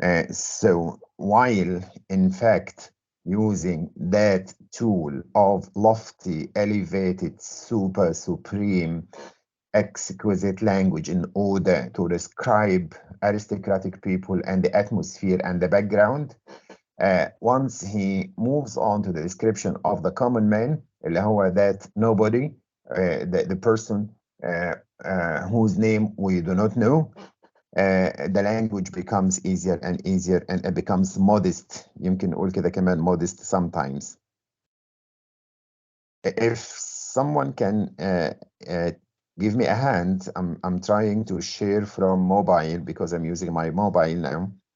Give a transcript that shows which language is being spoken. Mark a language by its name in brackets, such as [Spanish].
[English] So while in fact using that tool of lofty, elevated, super, supreme, exquisite language in order to describe aristocratic people and the atmosphere and the background, once he moves on to the description of the common man, [Arabic] اللي هو [English] that nobody, the person whose name we do not know, the language becomes easier and easier, and it becomes modest. [Arabic] يمكن نقول كده كمان [English] modest sometimes. If someone can give me a hand, I'm trying to share from mobile because I'm using my mobile now.